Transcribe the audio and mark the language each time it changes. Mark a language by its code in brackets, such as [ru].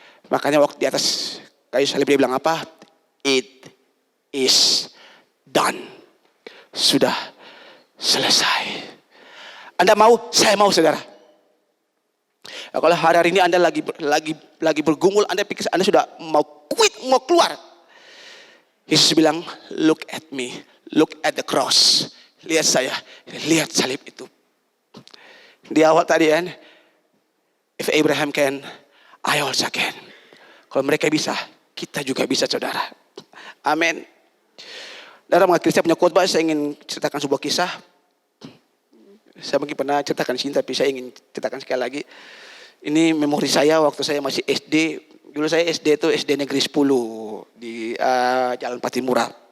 [id] Makanya waktu di atas kayu salib dia bilang apa? [en] It is done. [id] Sudah selesai. Anda mau? Saya mau, saudara. Nah, kalau hari ini Anda lagi bergumul, Anda pikir Anda sudah mau quit, mau keluar. Yesus bilang, [en] look at me, look at the cross. [id] Lihat saya, lihat salib itu. Di awal tadi kan, [en] if Abraham can, I also can. [id] Kalau mereka bisa, kita juga bisa, saudara. Amin. Dalam mengakhiri saya punya khotbah, saya ingin ceritakan sebuah kisah. Saya mungkin pernah ceritakan di sini, tapi saya ingin ceritakan sekali lagi. Ini memori saya waktu saya masih SD. Dulu saya SD itu SD Negeri 10 di Jalan Patimura.